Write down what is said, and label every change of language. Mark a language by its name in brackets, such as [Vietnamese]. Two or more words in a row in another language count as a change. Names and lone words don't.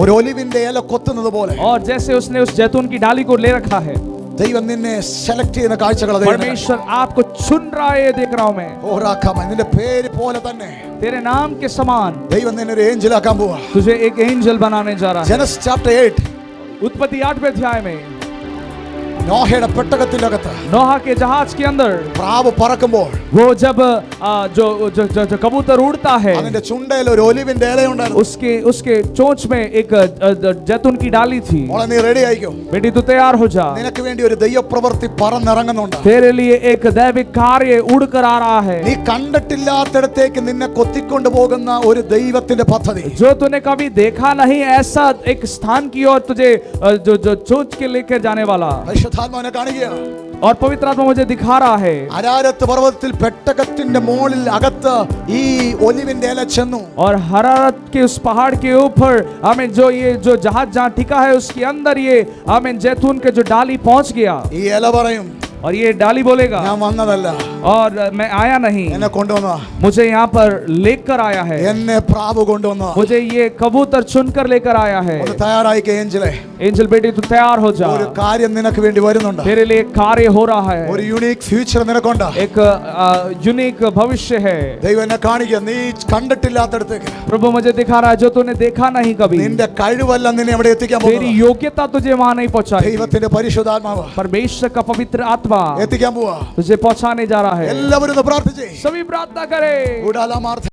[Malayalam] ഒരു ഒലിവിന്റെ ഇല കൊത്തുന്നത് പോലെ [Hindi] और जैसे उसने उस जैतून की डाली को ले रखा है, [Malayalam] ദൈവം നിന്നെ സെലക്ട് ചെയ്യുന്ന കാഴ്ചകൾ [Hindi] परमेश्वर आपको चुन रहा है. ये देख रहा हूँ मैं. [Malayalam] നിന്റെ പേര് പോലെ തന്നെ [Hindi] तेरे नाम के समान [Malayalam] ദൈവം നിന്നെ ഒരു ഏഞ്ചലാക്കാൻ പോവാ. [Hindi] तुझे एक एंजल बनाने जा रहा है. [English] Genesis chapter 8 [Hindi] उत्पत्ति 8वें अध्याय में [Malayalam] നോഹയുടെ പെട്ടകത്തിന്റെ അകത്ത് [Hindi] नोहा के जहाज के अंदर [Malayalam] പ്രാവ് പറക്കുമ്പോൾ [Hindi] वो जब जो जो जो जो कबूतर उड़ता है, [Malayalam] അതിന്റെ ചുണ്ടയിൽ ഒരു ഒലിവിന്റെ ഇലയുണ്ടായിരുന്നു. [Hindi] उसके उसके चोंच में एक जैतून की डाली थी. [Malayalam] മോളെ നീ റെഡി ആയിക്കോ, [Hindi] बेटी तू तैयार हो जा, [Malayalam] നിനക്ക് വേണ്ടി ഒരു ദൈവപ്രവൃത്തി പറന്നിറങ്ങുന്നുണ്ട്. [Hindi] तेरे लिए एक दैविक कार्य उड़ कर आ रहा है. [Malayalam] നീ കണ്ടിട്ടില്ലാത്തിടത്തേക്ക് നിന്നെ കൊത്തിക്കൊണ്ടു പോകുന്ന ഒരു ദൈവത്തിന്റെ പദ്ധതി. [Hindi] जो तूने कभी देखा नहीं ऐसा एक स्थान की ओर तुझे जो जो चोंच के लेकर जाने वाला, [Malayalam] പരിശുദ്ധാത്മാവിനെ കാണുകയാണ്. [Hindi] और पवित्र आत्मा मुझे दिखा रहा है. [Malayalam] അരാരത്ത് പർവ്വതത്തിൽ പെട്ടകത്തിന്റെ മുകളിൽ അകത്ത് ഈ ഒലിവിന്റെ ഇല ചെന്നു. [Hindi] और हरारत के उस पहाड़ के ऊपर हमें जो जहाज जहाँ टिका है उसके अंदर ये हमें जैतून के जो डाली पहुंच गया. [Malayalam] ഈ ഇല പറയും, [Hindi] और ये डाली बोलेगा, [Malayalam] ഞാൻ വന്നതല്ല, [Hindi] और मैं आया नहीं, [Malayalam] എന്നെ കൊണ്ടുവന്ന, [Hindi] मुझे यहाँ पर लेकर आया है, [Malayalam] എന്നെ പ്രാവ് കൊണ്ടുവന്ന. [Hindi] मुझे ये कबूतर चुनकर लेकर आया है. [Malayalam] ഒന്ന് തയ്യാറായിക്കേ ഏഞ്ചലെ, [Hindi] एंजल बेटी तू तैयार हो जा, [Malayalam] ഒരു കാര്യം നിനക്ക് വേണ്ടി വരുന്നുണ്ട്. [Hindi] तेरे लिए एक कार्य हो रहा है, [Malayalam] ഒരു [English] unique future [Malayalam] നിനക്കുണ്ട്. [Hindi] एक यूनिक भविष्य है. [Malayalam] ദൈവം എന്നെ കാണിക്കുക, നീ കണ്ടിട്ടില്ലാത്തടത്തേക്ക്. [Hindi] प्रभु मुझे दिखा रहा है जो तूने देखा नहीं कभी. [Malayalam] നിന്റെ കഴിവല്ല നിന്നെ അവിടെ എത്തിക്കാൻ [Hindi] तेरी [Malayalam] പോകുന്നത്. [Hindi] योग्यता तुझे वहां नहीं पहुंचाई. [Malayalam] ദൈവത്തിന്റെ പരിശുദ്ധാത്മാവ് [Hindi] परमेश्वर का पवित्र आत्मा [Malayalam] എത്തിക്കാൻ പോവാ. [Hindi] तुझे पहुंचाने जा रहा है. [Malayalam] എല്ലാവരും ഒന്ന് പ്രാർത്ഥിച്ചേ. [Hindi] सभी प्रार्थना करें. ഉടാലമാർത്ത